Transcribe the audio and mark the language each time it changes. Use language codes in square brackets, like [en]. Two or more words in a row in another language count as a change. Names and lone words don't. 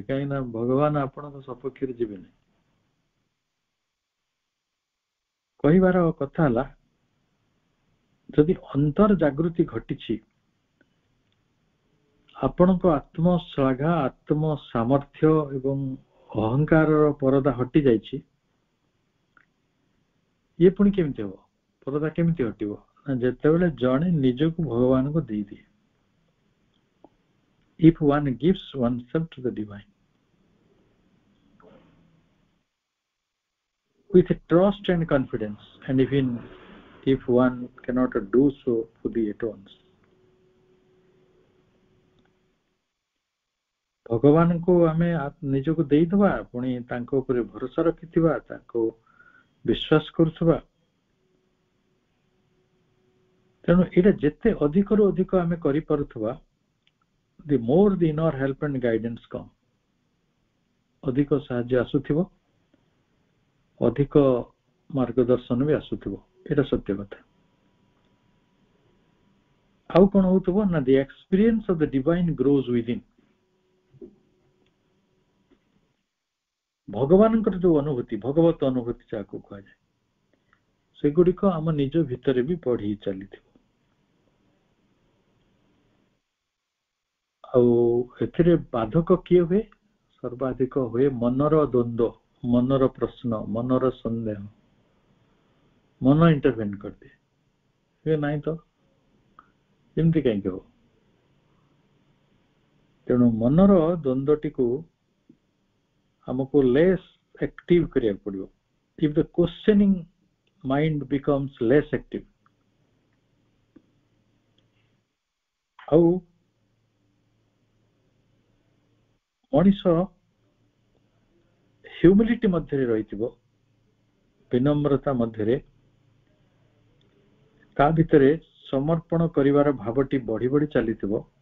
[or] କାହିଁକି ନା ଭଗବାନ ଆପଣଙ୍କ ସପକ୍ଷରେ ଯିବେନି। କହିବାର କଥା ହେଲା, ଯଦି ଅନ୍ତର ଜାଗୃତି ଘଟିଛି, ଆପଣଙ୍କ ଆତ୍ମଶ୍ଳାଘା, ଆତ୍ମ ସାମର୍ଥ୍ୟ ଏବଂ ଅହଙ୍କାରର ପରଦା ହଟି ଯାଇଛି, ଇଏ ପୁଣି କେମିତି ହବ? ପରଦା କେମିତି ହଟିବ? ଯେତେବେଳେ ଜଣେ ନିଜକୁ ଭଗବାନଙ୍କୁ ଦେଇଦିଏ। [en] If one gives oneself to the divine with trust and confidence, and even if one cannot do so fully at once, [or] ଭଗବାନଙ୍କୁ ଆମେ ନିଜକୁ ଦେଇଦବା, ପୁଣି ତାଙ୍କ ଉପରେ ଭରସା ରଖିଥିବା, ତାଙ୍କୁ ବିଶ୍ୱାସ କରୁଥିବା। ତେଣୁ ଏଇଟା ଯେତେ ଅଧିକରୁ ଅଧିକ ଆମେ କରିପାରୁଥିବା, [en] the more the inner help and guidance come, [or] ଅଧିକ ସାହାଯ୍ୟ ଆସୁଥିବ, ଅଧିକ ମାର୍ଗଦର୍ଶନ ବି ଆସୁଥିବ। ଏଇଟା ସତ୍ୟ କଥା। ଆଉ କଣ ହଉଥିବ ନା, [en] the experience of the divine grows within। [or] ଭଗବାନଙ୍କର ଯୋଉ ଅନୁଭୂତି, ଭଗବତ ଅନୁଭୂତି ଯାହାକୁ କୁହାଯାଏ, ସେଗୁଡିକ ଆମ ନିଜ ଭିତରେ ବି ବଢି ଚାଲିଥିବ। ଆଉ ଏଥିରେ ବାଧକ କିଏ ହୁଏ? ସର୍ବାଧିକ ହୁଏ ମନର ଦ୍ୱନ୍ଦ୍ୱ, ମନର ପ୍ରଶ୍ନ, ମନର ସନ୍ଦେହ। ମନ ଇଣ୍ଟରଭେନ୍ କରିଦିଏ, ହୁଏ ନାହିଁ ତ ଏମିତି କାହିଁକି ହବ? ତେଣୁ ମନର ଦ୍ୱନ୍ଦ୍ୱଟିକୁ ଆମକୁ [en] less active [or] କରିବାକୁ ପଡିବ। [en] if the questioning mind becomes less active, [or] ଆଉ ମଣିଷ ହ୍ୟୁମିଲିଟି ମଧ୍ୟରେ ରହିଥିବ, ବିନମ୍ରତା ମଧ୍ୟରେ, ତା ଭିତରେ ସମର୍ପଣ କରିବାର ଭାବଟି ବଢି ବଢି ଚାଲିଥିବ।